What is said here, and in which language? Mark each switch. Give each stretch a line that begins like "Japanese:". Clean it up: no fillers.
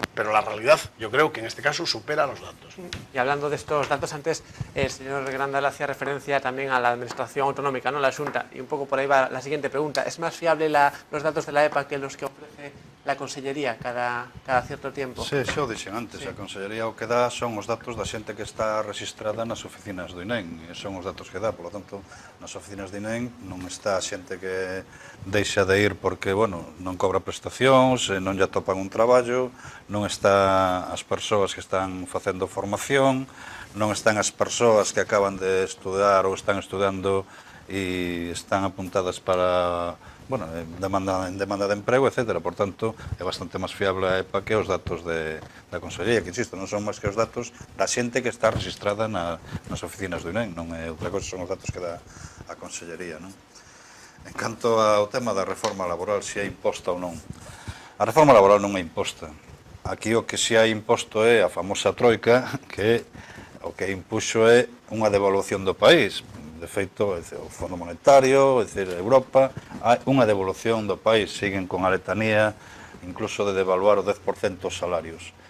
Spanish: Pero la realidad, yo creo que en este caso supera los datos. Y hablando de estos datos, antes el señor Grandal hacía referencia también a la administración autonómica, ¿no? La Xunta, y un poco por ahí va la siguiente pregunta. ¿Es más fiable los datos de la EPA que los que ofrece la Consellería cada cierto tiempo?
Galician: Sí, xa o dixen antes, a Consellería o que dá son os datos da xente que está registrada nas oficinas do INEM, e son os datos que dá, polo tanto, nas oficinas do INEM non está a xente que deixa de ir porque, bueno, non cobra prestacións, non lle atopan un traballo, non está as persoas que están facendo formación, non están as persoas que acaban de estudar ou están estudando e están apuntadas para, bueno, en demanda de emprego, etc. Por tanto, é bastante máis fiable a EPA que os datos da Consellería, que, insisto, non son máis que os datos da xente que está registrada nas oficinas do INEM, non é outra cosa, son os datos que dá a Consellería, non? En canto ao tema da reforma laboral, se é imposta ou non, a reforma laboral non é imposta. Aquí o que se hai imposto é a famosa troika, que o que impuxo é unha devaluación do país. De feito, o Fondo Monetario, é dicir, Europa, hai unha devolución do país, siguen con a letanía incluso de devaluar o 10% os salarios.